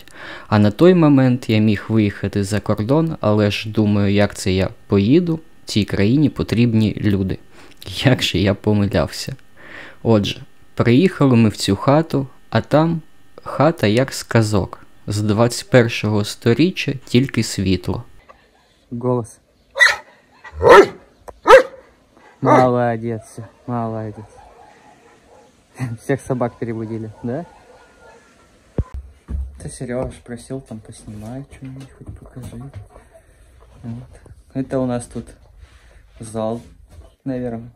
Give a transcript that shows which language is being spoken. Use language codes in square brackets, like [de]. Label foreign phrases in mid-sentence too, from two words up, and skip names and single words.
[uk] А на той момент я міг виїхати за кордон, але ж думаю, як це я поїду, цій країні потрібні люди. Як же я помилявся. Отже, приїхали ми в цю хату, а там хата як з казок. З 21-го сторіччя тільки світло. Голос. [ru] Молодец, молодец. Всех собак перебудили, да? Ты, Сереж, просил там поснимать что-нибудь, хоть покажи. Вот. Это у нас тут зал, наверное.